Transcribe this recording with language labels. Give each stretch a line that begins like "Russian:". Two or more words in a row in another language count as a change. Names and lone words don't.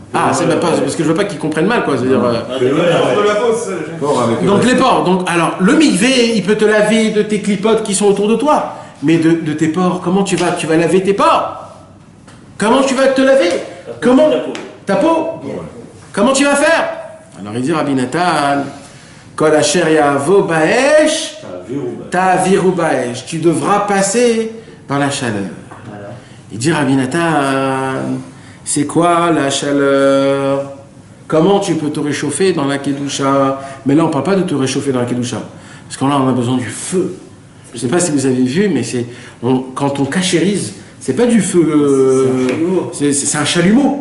French: Ah, c'est même pas, parce que je veux pas qu'ils comprennent mal, quoi. C'est-à-dire, donc les porcs. Donc, alors, le mikvé, il peut te laver de tes clipotes qui sont autour de toi. Mais de tes porcs, comment tu vas laver tes porcs? Comment tu vas te laver? Comment? Ta peau? Comment tu vas faire? Alors il dit Rabbi Nathan,
Hebrew: כל אשר יבוא באש, תעבירו באש.
French: Tu devras passer par la chaleur. Il dit Rabbi Nathan, c'est quoi la chaleur? Comment tu peux te réchauffer dans la Kedusha? Mais là on ne parle pas de te réchauffer dans la Kedusha. Parce que là on a besoin du feu. Je ne sais pas si vous avez vu, mais quand on cachérise, c'est pas du feu, c'est un chalumeau.